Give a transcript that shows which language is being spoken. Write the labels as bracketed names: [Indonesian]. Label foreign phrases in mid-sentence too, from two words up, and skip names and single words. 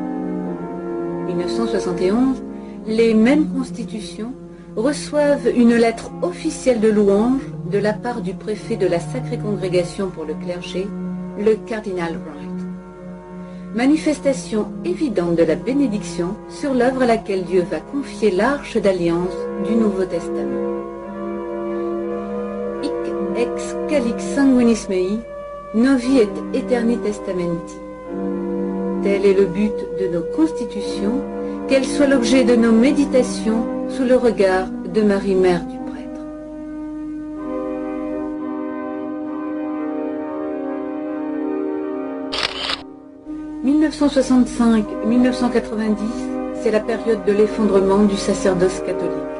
[French] 1971, les mêmes constitutions reçoivent une lettre officielle de louange de la part du préfet de la Sacrée Congrégation pour le clergé, le cardinal Wright. Manifestation évidente de la bénédiction sur l'œuvre à laquelle Dieu va confier l'arche d'alliance du Nouveau Testament. [Latin] Hic ex calix sanguinis mei, novi et aeterni testamenti. [French] Tel est le but de nos constitutions, qu'elles soient l'objet de nos méditations sous le regard de Marie, Mère du Prêtre. « 1965-1990, c'est la période de l'effondrement du sacerdoce catholique.